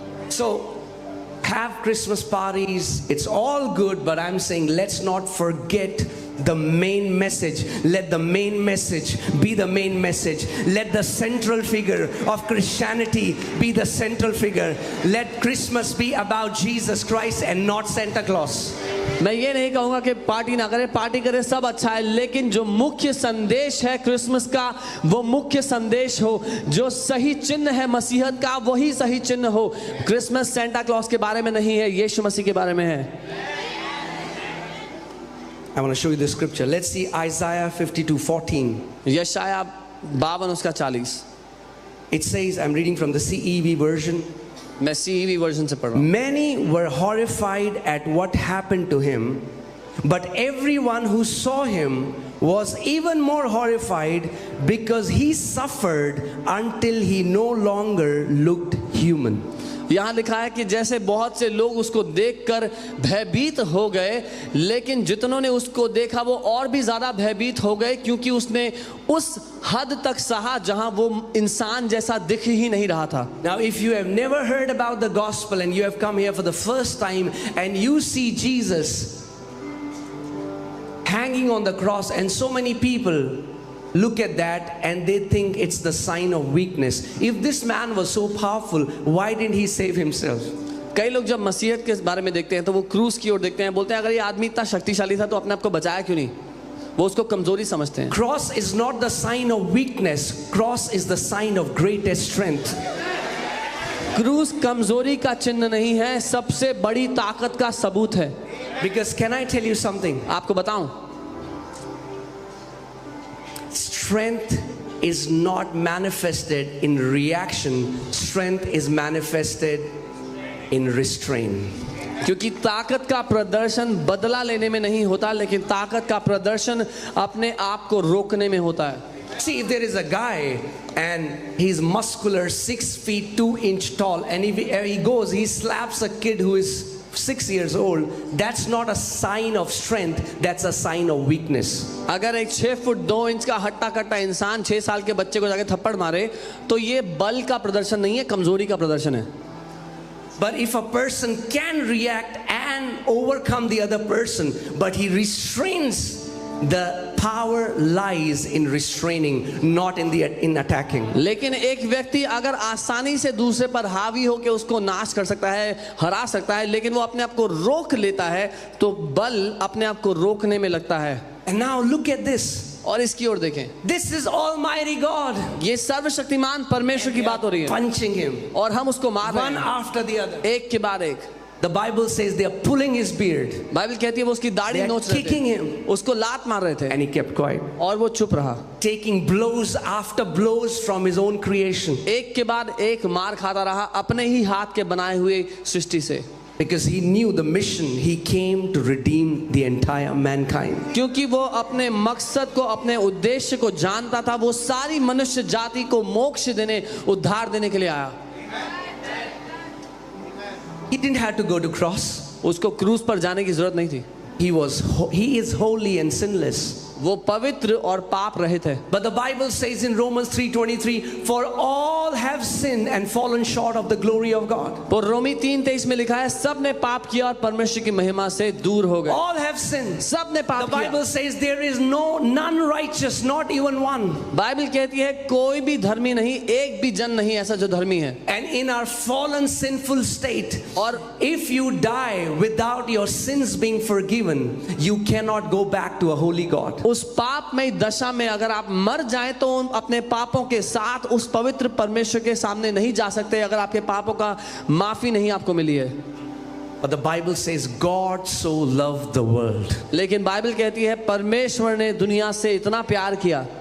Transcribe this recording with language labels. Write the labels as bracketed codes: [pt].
[en] So, have Christmas parties. It's all good, but I'm saying let's not forget the main message. Let the main message be the main message. Let the central figure of Christianity be the central figure. Let Christmas be about Jesus Christ and not Santa Claus. [hi] मैं ये नहीं कहूँगा कि party ना करें, party करें, सब अच्छा है, लेकिन जो मुख्य संदेश है क्रिसमस का वो मुख्य संदेश हो, जो सही चिन्ह है मसीहत का वही सही चिन्ह हो। क्रिसमस सेंटा क्लॉज के बारे में नहीं है, यीशु मसीह के बारे में है। [en] I want to show you the scripture. Let's see Isaiah 52:14. [hi] यशाया 52 उसका 40। [en] It says, I'm reading from the CEV version. [hi] मैं CEV वर्जन से पढ़ रहा हूँ। [en] Many were horrified at what happened to him, but everyone who saw him was even more horrified because he suffered until he no longer looked human. [hi] यहाँ लिखा है कि जैसे बहुत से लोग उसको देखकर भयभीत हो गए, लेकिन जितनों ने उसको देखा वो और भी ज़्यादा भयभीत हो गए, क्योंकि उसने उस हद तक सहा जहाँ वो इंसान जैसा दिख ही नहीं रहा था। [en] Now, if you have never heard about the gospel and you have come here for the first time and you see Jesus hanging on the cross and so many people look at that and they think it's the sign of weakness. If this man was so powerful, why didn't he save himself? [hi] कई लोग जब मसीहत के बारे में देखते हैं तो वो क्रूस की ओर देखते हैं, बोलते हैं अगर ये आदमी इतना शक्तिशाली था तो अपने आप को बचाया क्यों नहीं, वो उसको कमजोरी समझते हैं। [en] Cross is not the sign of weakness. Cross is the sign of greatest strength. [hi] क्रूस कमजोरी का चिन्ह नहीं है, सबसे बड़ी ताकत का सबूत है। [en] Because can I tell you something? [hi] आपको बताऊं, [en] Strength is not manifested in reaction. Strength is manifested in restraint. [hi] क्योंकि ताकत का प्रदर्शन बदला लेने में नहीं होता, लेकिन ताकत का प्रदर्शन अपने आप को रोकने में होता है। [en] See, if there is a guy and he's muscular, 6 feet 2 inch tall, and he goes, he slaps a kid who is 6 years old, that's not a sign of strength, that's a sign of weakness. [hi] अगर एक 6 foot 2 inch का हट्टा कट्टा इंसान 6 साल के बच्चे को जाके थप्पड़ मारे तो ये बल का प्रदर्शन नहीं है, कमजोरी का प्रदर्शन है। [en] But if a person can react and overcome the other person, but he restrains, the power lies in restraining, not in attacking. [hi] लेकिन एक व्यक्ति अगर आसानी से दूसरे पर हावी होकर उसको नाश कर सकता है, हरा सकता है, लेकिन वो अपने आप को रोक लेता है तो बल अपने आप को रोकने में लगता है। [en] And now look at this. [hi] और इसकी ओर देखें, [en] This is Almighty God. [hi] ये सर्वशक्तिमान परमेश्वर की बात हो रही है [en] Punching him [hi] और हम उसको मार रहे [en] one [hi] हैं [en] after the other. [hi] एक के बाद एक। [en] The Bible says they are pulling his beard [hi] Bible कहती है वो उसकी दाढ़ी [en] They are [hi] नोच रहे [en] kicking [hi] थे, [en] him. [hi] उसको लात मार रहे थे [en] and he kept quiet, [hi] और वो चुप रहा। [en] taking blows after blows from his own creation, [hi] एक के बाद एक मार खाता रहा अपने ही हाथ के बनाए हुए सृष्टि से, [en] because he knew the mission. He came to redeem the entire mankind. [hi] क्योंकि वो अपने मकसद को, अपने उद्देश्य को जानता था। वो सारी मनुष्य जाति को मोक्ष देने, उद्धार देने के लिए आया। [en] He didn't have to go to cross. [hi] उसको क्रूस पर जाने की जरूरत नहीं थी। [en] He is holy and sinless. [hi] वो पवित्र और पाप रहित है। [en] But the Bible says in Romans 3:23, for all have sinned and fallen short of the glory of God. [hi] और रोमी 3:23 में लिखा है सब ने पाप किया और परमेश्वर की महिमा से दूर हो गए। [en] All have sinned. [hi] सब ने [en] The [hi] पाप किया। [en] Bible says there is none righteous, not even one. [hi] Bible कहती है कोई भी धर्मी नहीं, एक भी जन नहीं ऐसा जो धर्मी है। [en] And in our fallen sinful state, [hi] और [en] if you die without your sins being forgiven, you cannot go back to a holy God. [hi] उस पापमय दशा में अगर आप मर जाएं तो अपने पापों के साथ उस पवित्र परमेश्वर के सामने नहीं जा सकते अगर आपके पापों का माफी नहीं आपको मिली है। [en] But the Bible says God so loved the world [hi] लेकिन बाइबल कहती है परमेश्वर ने दुनिया से इतना प्यार किया